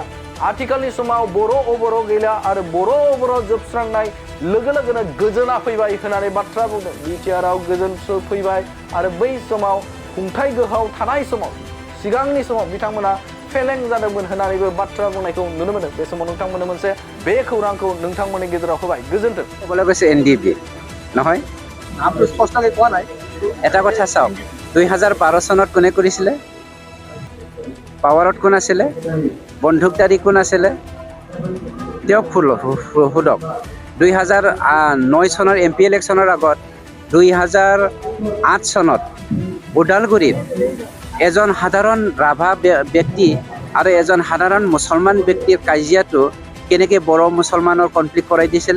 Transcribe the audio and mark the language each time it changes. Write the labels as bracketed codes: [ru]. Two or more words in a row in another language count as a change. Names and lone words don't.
[brx] आथिखालनि समाव बर' अबर' गैला आरो बर' अबर' जोबस्रांनाय लोगो लोगोनो गोजोना फैबाय होननानै बाथ्रा बुंदों। बिटिआरआव गोजोन फैबाय आरो बै समाव खुंथाय गोहोआव थानाय समाव सिगांनि समाव बिथांमोना फेलें जादोंमन होननानैबो बाथ्रा बुंनायखौ नुनो मोनदों। बे समाव नोंथांमोननो मोनसे बे खौरांखौ नोंथांमोननि गेजेराव होबाय। गोजोन्थों। [as] ক'বলৈ গৈছে NDP নহয়? নামটো স্পষ্টকৈ কোৱা নাই। এটা কথা চাওক, 2012 চনত কোনে কৰিছিলে? পাৱাৰত কোন আছিলে? বন্দুকধাৰী কোন আছিলে? তেওঁক সোধক। 2009 চনৰ MP ইলেকশ্যনৰ আগত 2008 চনত ওদালগুৰিত এজন সাধাৰণ ৰাভা ব্যক্তি আৰু এজন সাধাৰণ মুছলমান ব্যক্তিৰ কাজিয়াটো কেনেকৈ বড়ো মুছলমানৰ কনফ্লিক্ট কৰাই দিছিলে?